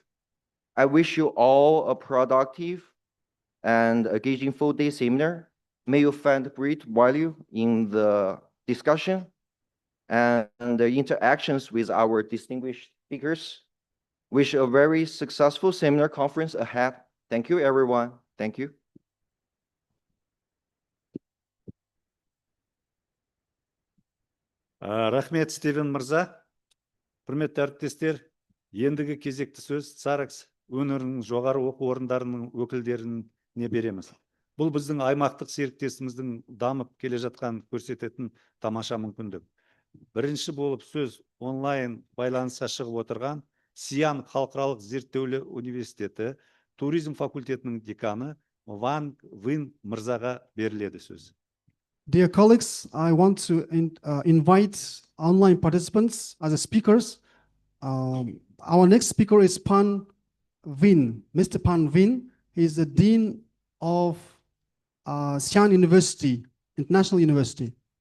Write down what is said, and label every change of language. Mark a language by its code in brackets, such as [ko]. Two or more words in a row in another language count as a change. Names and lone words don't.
[en] I wish you all a productive and engaging full-day seminar. May you find great value in the discussion and the interactions with our distinguished speakers. Wish a very successful seminar conference ahead. Thank you, everyone. Thank you. [kk] Рахмет, Стивен мырза. Құрметті әріптестер, ендігі кезекті сөз Царекс өңірінің жоғары оқу орындарының өкілдеріне береміз. Бұл біздің аймақтық серіктесіміздің дамып келе жатқан көрсететін тамаша мүмкіндік. Бірінші болып сөз онлайн байланысқа шығып отырған Сиян халықаралық зерттеулі университеті туризм факультетінің деканы Ван Вин мырзаға беріледі сөз. [en] Dear colleagues, I want to invite online participants as a speakers. Our next speaker is Pan Vin, Mr. Pan Vin. He is the Dean of Xi'an University, International University.